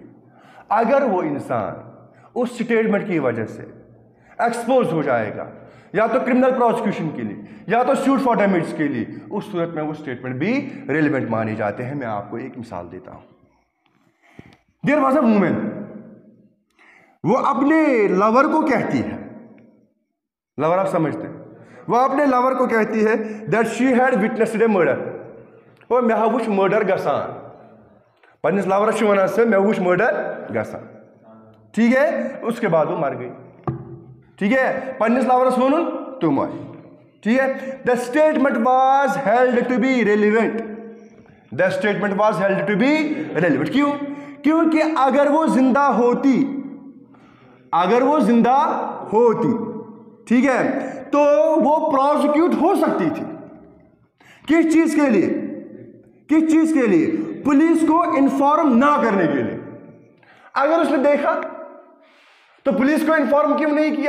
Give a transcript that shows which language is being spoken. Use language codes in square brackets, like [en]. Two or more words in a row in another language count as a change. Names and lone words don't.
[hi] अगर वो इंसान उस स्टेटमेंट की वजह से एक्सपोज हो जाएगा या तो [en] criminal prosecution [hi] के लिए या तो [en] suit for damage [hi] के लिए, उस सूरत में वो स्टेटमेंट भी रेलेवेंट माने जाते हैं। मैं आपको एक मिसाल देता हूं। [en] there was a woman, [hi] वो अपने लवर को कहती है, लवर आप समझते हैं, वो अपने लवर को कहती है [en] that she had witnessed a murder, [hi] वो [ks] मैं वुच मर्डर गसान, पन्निस लवर वनान से मैं वुच मर्डर गसान, [hi] ठीक है। उसके बाद वो मर गई, ठीक है, [ks] पन्निस लवरस वोनुन तुम, [hi] ठीक है। [en] The statement was held to be relevant, the statement was held to be relevant. [hi] क्यों? क्योंकि अगर वो जिंदा होती, अगर वो जिंदा होती, ठीक है, तो वो प्रोसिक्यूट हो सकती थी। किस चीज के लिए? किस चीज के लिए? पुलिस को इन्फॉर्म ना करने के लिए। अगर उसने देखा तो पुलिस को इन्फॉर्म क्यों नहीं किया?